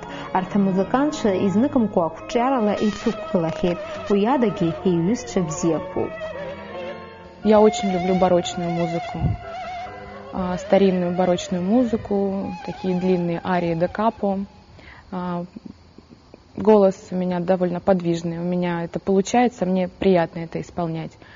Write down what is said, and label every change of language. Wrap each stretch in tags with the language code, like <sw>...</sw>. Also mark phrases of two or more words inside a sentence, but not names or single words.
<ab>Арҭ амузыкантцәа изныкымкәа қәҿиарала еицықәгылахьеит. Уи адагьы иҩызцәа бзиақәоуп.</ab> <ru>Я очень люблю барочную музыку, старинную барочную музыку, такие длинные арии да капо. Голос у меня довольно подвижный, у меня это получается, мне приятно это исполнять.</ru>